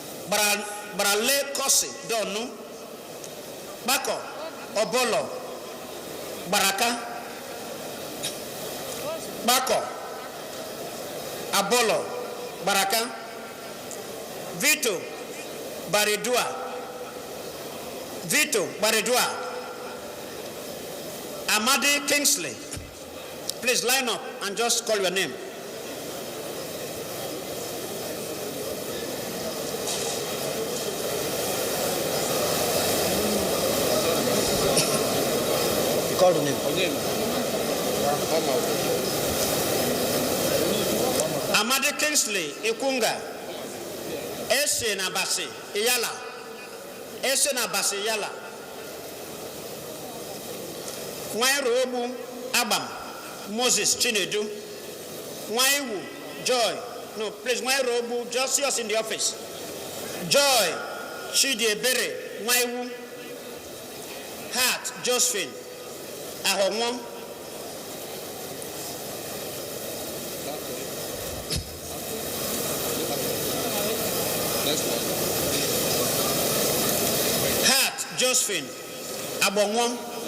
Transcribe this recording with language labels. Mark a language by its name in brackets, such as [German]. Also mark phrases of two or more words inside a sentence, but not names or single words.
[English] Barale Kosi Donu, Bako, Obolo, Baraka, Bako, Abolo, Baraka, Vito, Baridua, Amadi Kingsley. Please line up and just call your name. You call the name. Amadi Kingsley Ikunga. Ese na basi Iyala. Ese na basi Iyala. Nwairobu Abam Moses Chinedu. Nwaiwu Joy. No, please, Nwairobu, just see us in the office. Joy Chidiebere Nwaiwu. Heart Josephine Ahomon. Heart Josephine Abonwon.